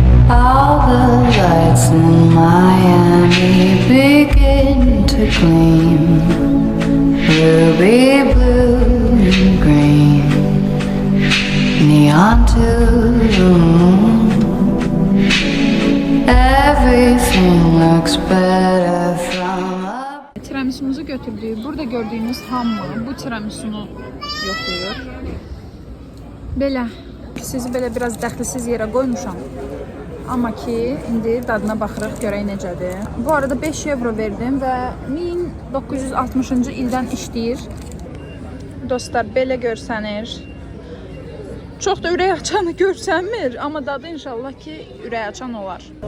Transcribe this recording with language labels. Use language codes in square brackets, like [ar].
[en] All the lights in Miami begin to gleam, ruby blue and green, neon to the moon. Everything looks better from up. [az] Tiramisu'muzu götürdük. Burada gördüğünüz hamı bu tiramisunu yoxlayır. Belə, sizi belə biraz dəxlisiz yerə qoymuşam. Amma ki, indi dadına baxırıq, görək necədir. Bu arada 5 euro verdim və 1960-cı ildən işləyir. Dostlar, belə görsənir. Çox da ürək açanı görsənmir, amma dadı inşallah ki, ürək açan olar.